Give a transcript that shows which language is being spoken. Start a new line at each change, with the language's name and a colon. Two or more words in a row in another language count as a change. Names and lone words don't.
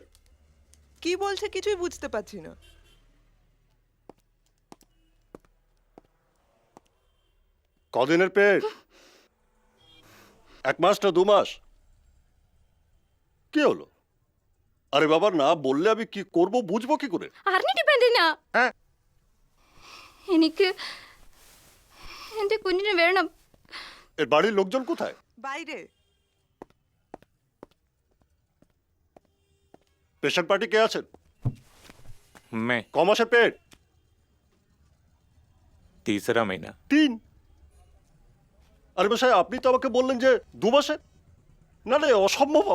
Bangla: কি বলছে কিছুই বুঝতে পারছি না। কদিনের পেট? 1 মাস না 2 মাস? কি হলো? আরে বাবা না বললে আমি কি করব, বুঝবো কি করে?
Malayalam: ആറിനെ ഡിപ്പെൻഡ് ചെയ്യുന്ന
Bangla: হ্যাঁ
Malayalam: എനിക്ക് എന്റെ കുഞ്ഞിനെ വേണം.
Bangla: এর বাড়ির লোকজন কোথায়? বাইরে।
English: patient party
Bangla: কে আছেন?
Hindi: मैं
Bangla: ক মাসের পেট?
Hindi: 3रा महीना।
Bangla: 3? আরে মশাই আপনি তো আমাকে বললেন যে 2 মাসের। না না অসম্ভব আমার।